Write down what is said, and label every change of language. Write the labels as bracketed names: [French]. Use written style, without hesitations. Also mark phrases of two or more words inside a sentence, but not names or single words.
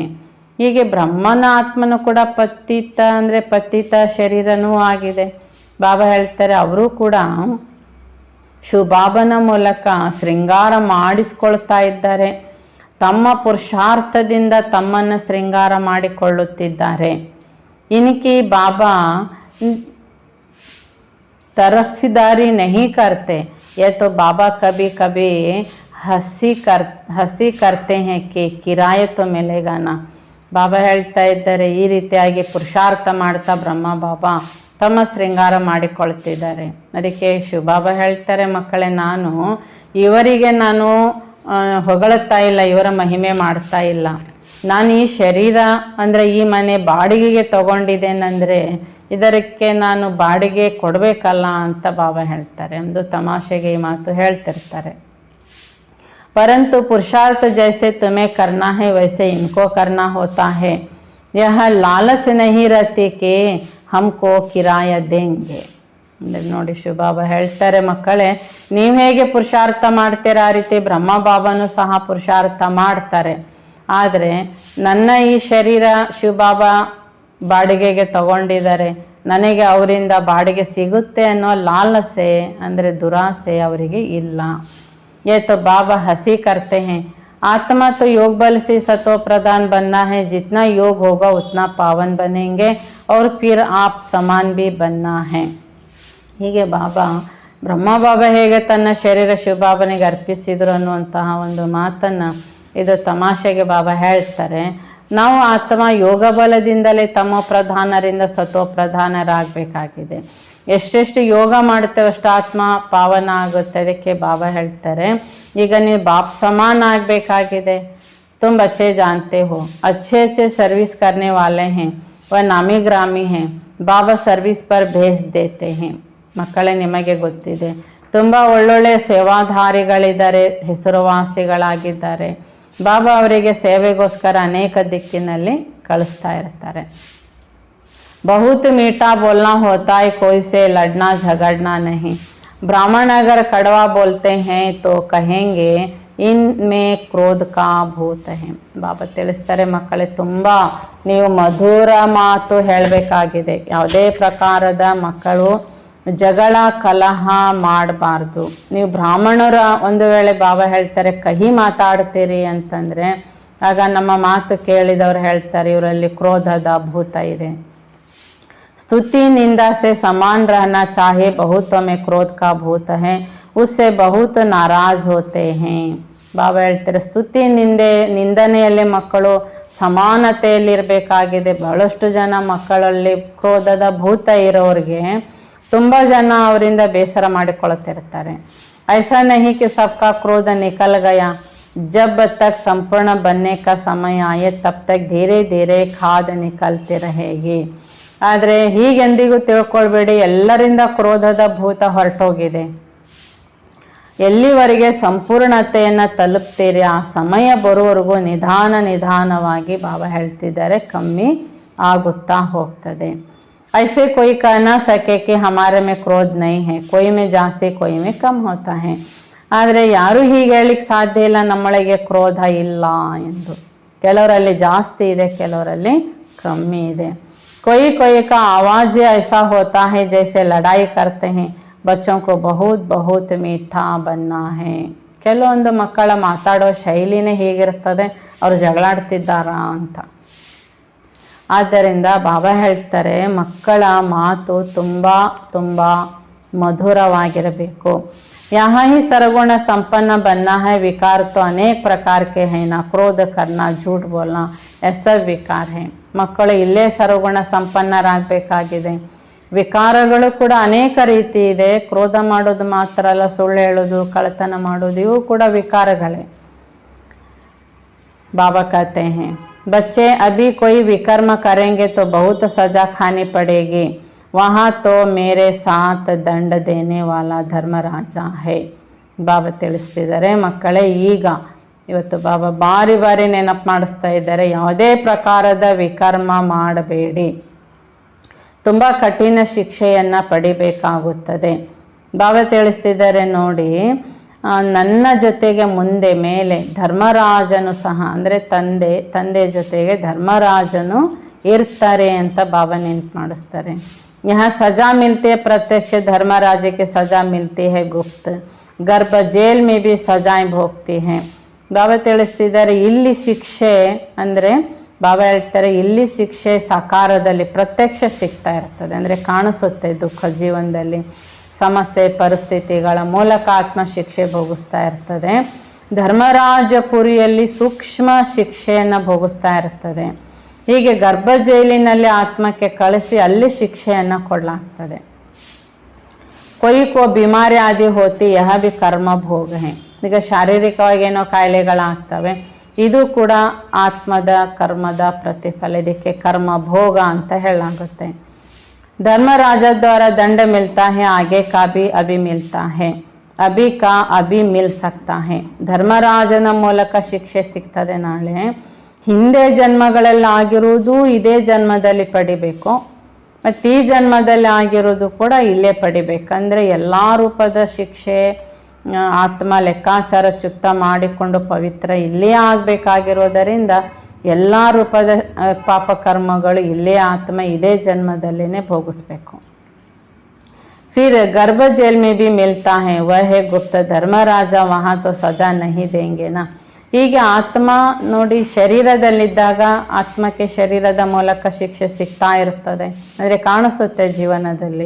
[Kannada] ಹೀಗೆ ಬ್ರಹ್ಮನ ಆತ್ಮನು ಕೂಡ ಪತಿತ ಅಂದರೆ ಪತಿತ ಶರೀರನೂ ಆಗಿದೆ. ಬಾಬಾ ಹೇಳ್ತಾರೆ, ಅವರು ಕೂಡ ಶಿವಬಾಬನ ಮೂಲಕ ಶೃಂಗಾರ ಮಾಡಿಸ್ಕೊಳ್ತಾ ಇದ್ದಾರೆ. ತಮ್ಮ ಪುರುಷಾರ್ಥದಿಂದ ತಮ್ಮನ್ನು ಶೃಂಗಾರ ಮಾಡಿಕೊಳ್ಳುತ್ತಿದ್ದಾರೆ. [Hindi] इनकी बाबा तरफदारी नहीं करते. ये तो बाबा कभी कभी हंसी करते हैं कि किराए तो मिलेगा ना. [Kannada] ಬಾಬಾ ಹೇಳ್ತಾ ಇದ್ದಾರೆ, ಈ ರೀತಿಯಾಗಿ ಪುರುಷಾರ್ಥ ಮಾಡ್ತಾ ಬ್ರಹ್ಮ ಬಾಬಾ ತಮ್ಮ ಶೃಂಗಾರ ಮಾಡಿಕೊಳ್ತಿದ್ದಾರೆ. ಅದಕ್ಕೆ ಶಿವಬಾಬಾ ಹೇಳ್ತಾರೆ, ಮಕ್ಕಳೇ ನಾನು ಇವರಿಗೆ ಹೊಗಳುತ್ತಾ ಇಲ್ಲ, ಇವರ ಮಹಿಮೆ ಮಾಡ್ತಾ ಇಲ್ಲ. ನಾನು ಈ ಶರೀರ ಅಂದರೆ ಈ ಮನೆ ಬಾಡಿಗೆಗೆ ತಗೊಂಡಿದ್ದೇನೆಂದರೆ ಇದಕ್ಕೆ ನಾನು ಬಾಡಿಗೆ ಕೊಡಬೇಕಲ್ಲ ಅಂತ ಬಾಬಾ ಹೇಳ್ತಾರೆ. ಒಂದು ತಮಾಷೆಗೆ ಈ ಮಾತು ಹೇಳ್ತಿರ್ತಾರೆ. [Hindi] परंतु पुरुषार्थ जैसे तुम्हें करना है वैसे इनको करना होता है. यह लालच नहीं रहती कि हमको किराया देंगे. [Kannada] ಅಂದರೆ ನೋಡಿ ಶಿವಬಾಬಾ ಹೇಳ್ತಾರೆ, ಮಕ್ಕಳೇ ನೀವು ಹೇಗೆ ಪುರುಷಾರ್ಥ ಮಾಡ್ತೀರ ಆ ರೀತಿ ಬ್ರಹ್ಮ ಬಾಬಾನು ಸಹ ಪುರುಷಾರ್ಥ ಮಾಡ್ತಾರೆ. ಆದರೆ ನನ್ನ ಈ ಶರೀರ ಶಿವಬಾಬಾ ಬಾಡಿಗೆಗೆ ತಗೊಂಡಿದ್ದಾರೆ, ನನಗೆ ಅವರಿಂದ ಬಾಡಿಗೆ ಸಿಗುತ್ತೆ ಅನ್ನೋ ಲಾಲಸೆ ಅಂದರೆ ದುರಾಸೆ ಅವರಿಗೆ ಇಲ್ಲ. [Hindi] ये तो बाबा हंसी करते हैं, आत्मा तो योग बल से सतो प्रधान बनना है, जितना योग होगा उतना पावन बनेंगे और फिर आप समान भी बनना है. [Kannada] ಹೀಗೆ ಬಾಬಾ ಬ್ರಹ್ಮ ಬಾಬಾ ಹೇಗೆ ತನ್ನ ಶರೀರ ಶಿವಬಾಬನಿಗೆ ಅರ್ಪಿಸಿದ್ರು ಅನ್ನುವಂತಹ ಒಂದು ಮಾತನ್ನು ಇದು ತಮಾಷೆಗೆ ಬಾಬಾ ಹೇಳ್ತಾರೆ. ನಾವು ಆತ್ಮ ಯೋಗ ಬಲದಿಂದಲೇ ತಮೋ ಪ್ರಧಾನರಿಂದ ಸತೋ ಪ್ರಧಾನರಾಗಬೇಕಾಗಿದೆ. ಎಷ್ಟೆಷ್ಟು ಯೋಗ ಮಾಡ್ತೇವೆ ಅಷ್ಟು ಆತ್ಮ ಪಾವನ ಆಗುತ್ತೆ. ಅದಕ್ಕೆ ಬಾಬಾ ಹೇಳ್ತಾರೆ, ಈಗ ನೀವು ಬಾಪ್ ಸಮಾನ ಆಗಬೇಕಾಗಿದೆ. [Hindi] तुम बच्चे जानते हो अच्छे अच्छे सर्विस करने वाले हैं, वह नामी ग्रामी हैं, बाबा सर्विस पर भेज देते हैं. [Kannada] ಮಕ್ಕಳೇ ನಿಮಗೆ ಗೊತ್ತಿದೆ, ತುಂಬ ಒಳ್ಳೊಳ್ಳೆ ಸೇವಾಧಾರಿಗಳಿದ್ದಾರೆ, ಹೆಸರುವಾಸಿಗಳಾಗಿದ್ದಾರೆ. ಬಾಬಾ ಅವರಿಗೆ ಸೇವೆಗೋಸ್ಕರ ಅನೇಕ ದಿಕ್ಕಿನಲ್ಲಿ ಕಳಿಸ್ತಾ ಇರ್ತಾರೆ. [Hindi] बहुत मीठा बोलना होता है, कोई से लड़ना झगड़ना नहीं. ब्राह्मण अगर कड़वा बोलते हैं तो कहेंगे इनमें क्रोध का भूत है. [Kannada] ಬಾಬಾ ತಿಳಿಸ್ತಾರೆ, ಮಕ್ಕಳೇ ತುಂಬ ನೀವು ಮಧುರ ಮಾತು ಹೇಳಬೇಕಾಗಿದೆ. ಯಾವುದೇ ಪ್ರಕಾರದ ಮಕ್ಕಳು ಜಗಳ ಕಲಹ ಮಾಡಬಾರ್ದು. ನೀವು ಬ್ರಾಹ್ಮಣರ ಒಂದು ವೇಳೆ ಬಾಬಾ ಹೇಳ್ತಾರೆ ಕಹಿ ಮಾತಾಡ್ತೀರಿ ಅಂತಂದರೆ ಆಗ ನಮ್ಮ ಮಾತು ಕೇಳಿದವರು ಹೇಳ್ತಾರೆ ಇವರಲ್ಲಿ ಕ್ರೋಧದ ಭೂತ ಇದೆ. [Hindi] स्तुति निंदा से समान रहना चाहिए, बहुतों में क्रोध का भूत है, उससे बहुत नाराज होते हैं. [Kannada] ಬಾಬಾ ಹೇಳ್ತಾರೆ ಸ್ತುತಿ ನಿಂದನೆಯಲ್ಲಿ ಮಕ್ಕಳು ಸಮಾನತೆಯಲ್ಲಿರಬೇಕಾಗಿದೆ. ಬಹಳಷ್ಟು ಜನ ಮಕ್ಕಳಲ್ಲಿ ಕ್ರೋಧದ ಭೂತ ಇರೋರಿಗೆ ತುಂಬ ಜನ ಅವರಿಂದ ಬೇಸರ ಮಾಡಿಕೊಳ್ಳುತ್ತಿರ್ತಾರೆ. [Hindi] ऐसा नहीं कि सबका क्रोध निकल गया, जब तक संपूर्ण बनने का समय आए तब तक धीरे धीरे खाद निकलते रहेगी. [Kannada] ಆದರೆ ಹೀಗೆಂದಿಗೂ ತಿಳ್ಕೊಳ್ಬೇಡಿ ಎಲ್ಲರಿಂದ ಕ್ರೋಧದ ಭೂತ ಹೊರಟೋಗಿದೆ. ಎಲ್ಲಿವರೆಗೆ ಸಂಪೂರ್ಣತೆಯನ್ನು ತಲುಪ್ತೀರಿ ಆ ಸಮಯ ಬರುವವರೆಗೂ ನಿಧಾನವಾಗಿ ಬಾಬಾ ಹೇಳ್ತಿದ್ದಾರೆ ಕಮ್ಮಿ ಆಗುತ್ತಾ ಹೋಗ್ತದೆ. [Hindi] ऐसे कोई कह ना सके कि हमारे में क्रोध नहीं है, कोई में ಜಾಸ್ತಿ कोई में कम होता है. [Kannada] ಆದರೆ ಯಾರೂ ಹೀಗೆ ಹೇಳಲಿಕ್ಕೆ ಸಾಧ್ಯ ಇಲ್ಲ ನಮ್ಮೊಳಗೆ ಕ್ರೋಧ ಇಲ್ಲ ಎಂದು. ಕೆಲವರಲ್ಲಿ ಜಾಸ್ತಿ ಇದೆ, ಕೆಲವರಲ್ಲಿ ಕಮ್ಮಿ ಇದೆ. [Hindi] कोई कोई का आवाज़ ऐसा होता है जैसे लड़ाई करते हैं, बच्चों को बहुत बहुत मीठा बनना है. [Kannada] ಕೆಲವೊಂದು ಮಕ್ಕಳ ಮಾತಾಡೋ ಶೈಲಿನೇ ಹೀಗಿರ್ತದೆ, ಅವರು ಜಗಳಾಡ್ತಿದ್ದಾರಾ ಅಂತ. ಆದ್ದರಿಂದ ಬಾಬಾ ಹೇಳ್ತಾರೆ ಮಕ್ಕಳ ಮಾತು ತುಂಬ ತುಂಬ ಮಧುರವಾಗಿರಬೇಕು. [Hindi] यहाँ ही सर्वगुण संपन्न बनना है. विकार तो अनेक प्रकार के हैं ना, क्रोध करना, झूठ बोलना, ऐसा विकार है. [Kannada] ಮಕ್ಕಳು ಇಲ್ಲೇ ಸರ್ವಗುಣ ಸಂಪನ್ನರಾಗಬೇಕಾಗಿದೆ. ವಿಕಾರಗಳು ಕೂಡ ಅನೇಕ ರೀತಿ ಇದೆ. ಕ್ರೋಧ ಮಾಡೋದು ಮಾತ್ರ ಅಲ್ಲ, ಸುಳ್ಳು ಹೇಳೋದು, ಕಳ್ಳತನ ಮಾಡೋದು, ಇವು ಕೂಡ ವಿಕಾರಗಳೇ. [Hindi] बाबा कहते हैं बच्चे अभी कोई विकर्म करेंगे तो बहुत सजा खानी पड़ेगी, वहाँ तो मेरे साथ ದಂಡ देने वाला ಧರ್ಮರಾಜ है. [Kannada] ಬಾಬಾ ತಿಳಿಸ್ತಿದ್ದಾರೆ ಮಕ್ಕಳೇ, ಈಗ ಇವತ್ತು ಬಾಬಾ ಬಾರಿ ಬಾರಿ ನೆನಪು ಮಾಡಿಸ್ತಾ ಇದ್ದಾರೆ, ಯಾವುದೇ ಪ್ರಕಾರದ ವಿಕರ್ಮ ಮಾಡಬೇಡಿ, ತುಂಬ ಕಠಿಣ ಶಿಕ್ಷೆಯನ್ನು ಪಡಿಬೇಕಾಗುತ್ತದೆ. ಬಾಬಾ ತಿಳಿಸ್ತಿದ್ದಾರೆ ನೋಡಿ, ನನ್ನ ಜೊತೆಗೆ ಮುಂದೆ ಮೇಲೆ ಧರ್ಮರಾಜನು ಸಹ ಅಂದರೆ ತಂದೆ ಜೊತೆಗೆ ಧರ್ಮರಾಜನು ಇರ್ತಾರೆ ಅಂತ ಬಾಬಾ ನೆನಪು ಮಾಡಿಸ್ತಾರೆ. [Hindi] यहाँ सजा मिलती है प्रत्यक्ष, धर्मराज के सजा मिलती है गुप्त, गर्भ जेल में भी सजाएं भोगती हैं. [Kannada] ಬಾಬಾ ತಿಳಿಸ್ತಿದ್ದಾರೆ ಇಲ್ಲಿ ಶಿಕ್ಷೆ ಅಂದರೆ ಬಾಬಾ ಹೇಳ್ತಾರೆ ಇಲ್ಲಿ ಶಿಕ್ಷೆ ಸಾಕಾರದಲ್ಲಿ ಪ್ರತ್ಯಕ್ಷ ಸಿಗ್ತಾ ಇರ್ತದೆ, ಅಂದರೆ ಕಾಣಿಸುತ್ತೆ. ದುಃಖ ಜೀವನದಲ್ಲಿ ಸಮಸ್ಯೆ ಪರಿಸ್ಥಿತಿಗಳ ಮೂಲಕ ಆತ್ಮ ಶಿಕ್ಷೆ ಭೋಗಿಸ್ತಾ ಇರ್ತದೆ. ಧರ್ಮರಾಜಪುರಿಯಲ್ಲಿ ಸೂಕ್ಷ್ಮ ಶಿಕ್ಷೆಯನ್ನು ಭೋಗಿಸ್ತಾ ಇರ್ತದೆ. ಹೀಗೆ ಗರ್ಭ ಜೈಲಿನಲ್ಲಿ ಆತ್ಮಕ್ಕೆ ಕಳಿಸಿ ಅಲ್ಲಿ ಶಿಕ್ಷೆಯನ್ನು ಕೊಡಲಾಗ್ತದೆ. [Hindi] कोई को बीमारी आदि होती, यह भी कर्म भोग है. [Kannada] ಈಗ ಶಾರೀರಿಕವಾಗಿ ಏನೋ ಕಾಯಿಲೆಗಳಾಗ್ತವೆ, ಇದು ಕೂಡ ಆತ್ಮದ ಕರ್ಮದ ಪ್ರತಿಫಲ. ಇದಕ್ಕೆ ಕರ್ಮ ಭೋಗ ಅಂತ ಹೇಳಲಾಗುತ್ತೆ. [Hindi] धर्मराज द्वारा दंड मिलता है, आगे का भी अभी मिलता है, अभी का अभी मिल सकता है. [Kannada] ಧರ್ಮರಾಜನ ಮೂಲಕ ಶಿಕ್ಷೆ ಸಿಗ್ತದೆ ನಾಳೆ. ಹಿಂದೆ ಜನ್ಮಗಳಲ್ಲಿ ಆಗಿರುವುದು ಇದೇ ಜನ್ಮದಲ್ಲಿ ಪಡಿಬೇಕು, ಮತ್ತು ಈ ಜನ್ಮದಲ್ಲಿ ಆಗಿರೋದು ಕೂಡ ಇಲ್ಲೇ ಪಡಿಬೇಕಂದ್ರೆ ಎಲ್ಲ ರೂಪದ ಶಿಕ್ಷೆ ಆತ್ಮ ಲೆಕ್ಕಾಚಾರ ಚುಕ್ತ ಮಾಡಿಕೊಂಡು ಪವಿತ್ರ ಇಲ್ಲೇ ಆಗಬೇಕಾಗಿರೋದರಿಂದ ಎಲ್ಲ ರೂಪದ ಪಾಪಕರ್ಮಗಳು ಇಲ್ಲೇ ಆತ್ಮ ಇದೇ ಜನ್ಮದಲ್ಲೇ ಭೋಗಿಸ್ಬೇಕು. [Hindi] फिर गर्भ जेल में भी मिलता है, वह है गुप्त धर्मराज, वहाँ तो सजा नहीं देंगे ना. [Kannada] ಹೀಗೆ ಆತ್ಮ ನೋಡಿ ಶರೀರದಲ್ಲಿದ್ದಾಗ ಆತ್ಮಕ್ಕೆ ಶರೀರದ ಮೂಲಕ ಶಿಕ್ಷೆ ಸಿಗ್ತಾ ಇರ್ತದೆ, ಅಂದರೆ ಕಾಣಿಸುತ್ತೆ ಜೀವನದಲ್ಲಿ.